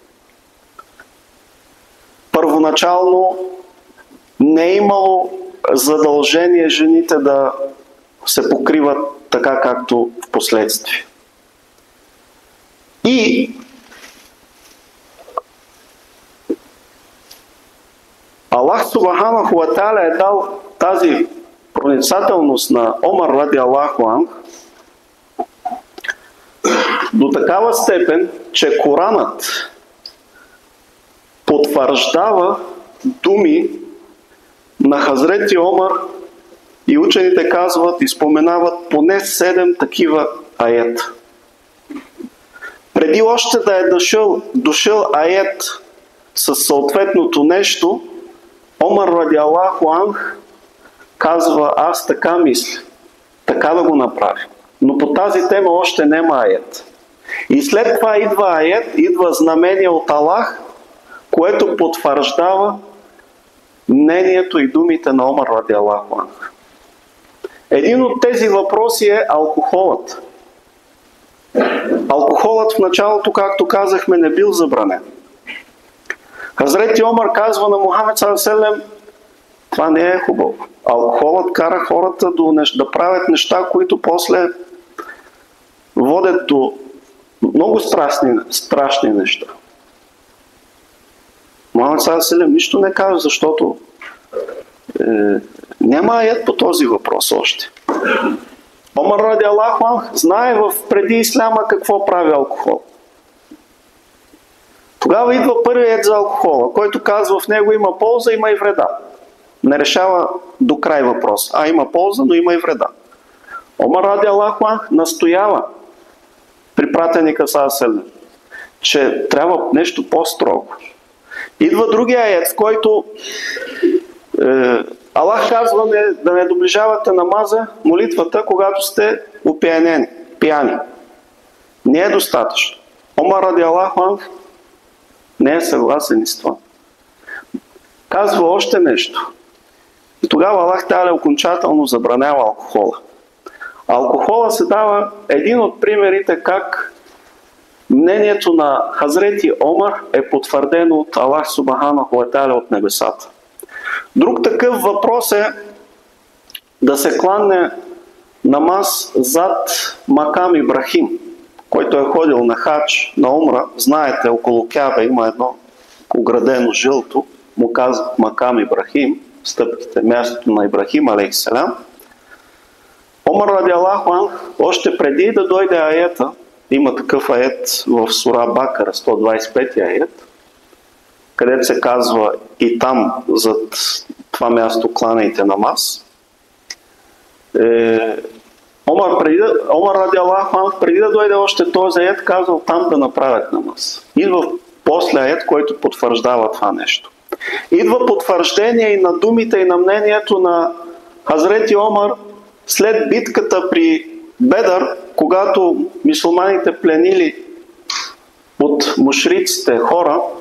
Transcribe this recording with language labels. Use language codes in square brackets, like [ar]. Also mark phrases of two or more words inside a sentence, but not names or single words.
[bg] Първоначално не е имало задължение жените да се покриват така, както в последствие. И [ar] الله سبحانه وتعالى [bg] е дал тази проницателност на Омар [ar] رضي الله عنه [bg] до такава степен, че Коранът потвърждава думи на Хазрети Омар и учените казват и споменават поне 7 такива аета. Преди още да е дошъл ает със съответното нещо, Омар [ar] رضي الله عنه [bg] казва: аз така мисля, така да го направя. Но по тази тема още няма ает. И след това идва ает, идва знамение от Аллах, което потвърждава мнението и думите на Омар [ar] رضي الله عنه. [bg] Един от тези въпроси е алкохолът. Алкохолът в началото, както казахме, не бил забранен. Хазрети Омар казва на Мухамед саллаллаху, това не е хубаво. Алкохолът кара хората да правят неща, които после водят до много страшни неща. Мухамед саллаллаху нищо не казва, защото няма аят по този въпрос още. Омар [ar] رضي الله عنه [bg] знае преди исляма какво прави алкохол. Тогава идва първият за алкохола, който казва: в него има полза, има и вреда. Не решава до край въпрос. Има полза, но има и вреда. Омар [ar] رضي الله عنه [bg] настоява при пратеника саллаллаху, че трябва нещо по-строго. Идва другия аят, в който Аллах казва да не доближавате намаза, молитвата, когато сте опиянени, пияни. Не е достатъчно. Омар [ar] رضي الله عنه [bg] не е съгласен с това. Казва още нещо. И тогава [ar] الله تعالى [bg] окончателно забранява алкохола. Алкохола се дава един от примерите как мнението на Хазрети Омар е потвърдено от [ar] الله سبحانه وتعالى [bg] от небесата. Друг такъв въпрос е да се кланне намаз зад Макам Ибрахим, който е ходил на хадж, на умра. Знаете, около Кяба има едно оградено жълто, му казват Макам Ибрахим, стъпките, мястото на Ибрахим алейхиссалям. Омар [ar] رضي الله عنه, [bg] още преди да дойде аета, има такъв ает в сура Бакара, 125 ает, където се казва: и там, зад това място, кланяйте намаз. Омар [ar] رضي الله عنه, [bg] преди да дойде още този ает, казал там да направят намаз. Идва после ает, който потвърждава това нещо. Идва потвърждение и на думите и на мнението на Хазрети Омар след битката при Бедър, когато мюсюлманите пленили от мушриците хора.